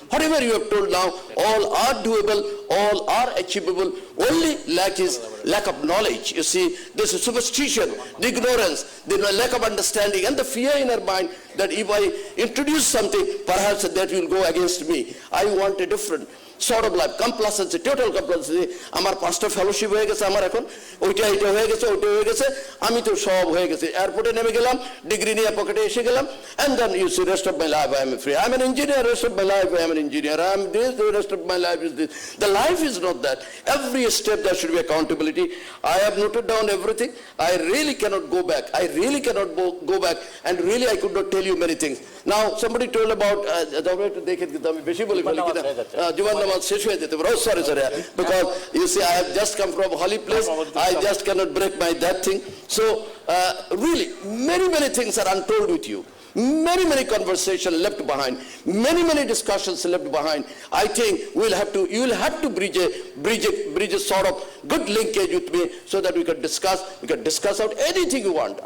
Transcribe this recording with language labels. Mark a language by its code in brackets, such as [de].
[en] Whatever you have told now, all are doable, all are achievable. Only lack is lack of knowledge. You see, this is superstition, the ignorance, the lack of understanding, and the fear in our mind that if I introduce something, perhaps that will go against me. I want a different sort of life, complacency, total complacency. [bn] আমার 5টা fellowship হয়ে গেছে আমার এখন, ওইটা হয়ে গেছে, ওইটা হয়ে গেছে, আমি তো সব হয়ে গেছে। এয়ারপোর্টে নেমে গেলাম, ডিগ্রি নিয়ে পকেটে এসে গেলাম, [en] and then you see rest of my life I am free. I am an engineer, rest of my life I am an engineer. I am this, the rest of my life is this. The life is not that. Every step there should be accountability. I have noted down everything. I really cannot go back. I really cannot go back, and really I could not tell you many things. Now somebody told about [bn] দেখে কিন্তু আমি বেশি বলি ফেলি কিনা জীবন নামাজ শেষ হয়ে যেতে পারে। [en] Sorry, because you see I have just come from a holy place. I just cannot break my that thing. So really many things are untold with you. Many conversations left behind, many discussions left behind. I think you will have to bridge a sort of good linkage with me so that we can discuss out anything you want.